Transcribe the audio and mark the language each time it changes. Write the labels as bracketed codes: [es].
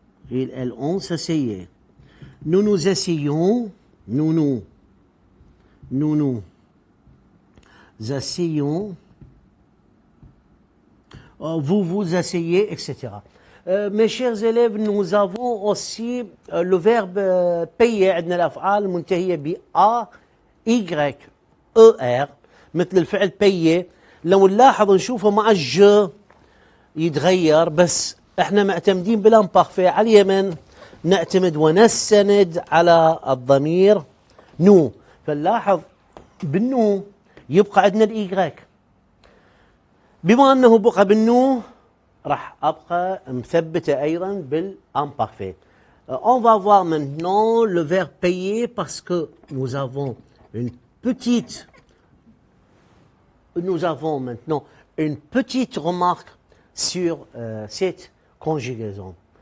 [fr] Il, elle, on s'asseyait. Nous nous asseyions, nous asseyons, vous vous asseyez, etc. Mes chers élèves, nous avons aussi le verbe payer. [ar] عندنا الأفعال منتهية ب A, Y, E, R. مثل الفعل payer. لو نلاحظ نشوفه مع الج يتغير، بس احنا معتمدين بالامبارفي على اليمن، نعتمد ونستند على الضمير نو. فنلاحظ بالنو يبقى عندنا الإيجريك. بما أنه بقى بالنو راح أبقى مثبتة أيضا بالامparfait. [fr] On va voir maintenant le verbe payer parce que nous avons maintenant une petite remarque sur cette conjugaison.